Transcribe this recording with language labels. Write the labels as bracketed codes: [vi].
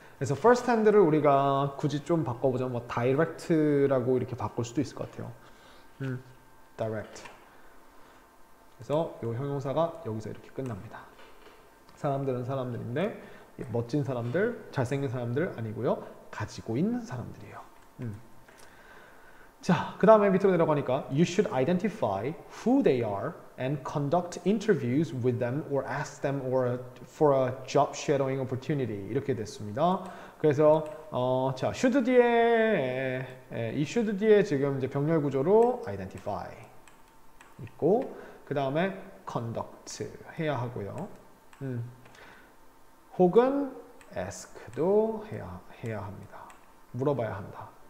[ko] 그래서 first hand를 우리가 굳이 좀 바꿔보자면 뭐 direct라고 이렇게 바꿀 수도 있을 것 같아요. [en] direct. [ko] 그래서 이 형용사가 여기서 이렇게 끝납니다. 사람들은 사람들인데 멋진 사람들, 잘생긴 사람들 아니고요. 가지고 있는 사람들이에요. 자, 그 다음에 밑으로 내려가니까 [en] You should identify who they are and conduct interviews with them or ask them for a job shadowing opportunity [ko] 이렇게 됐습니다. 그래서 자, should 뒤에 이 should 뒤에 지금 이제 병렬 구조로 identify 있고 그 다음에 conduct 해야 하고요. 혹은 ask도 해야 합니다. 물어봐야 한다.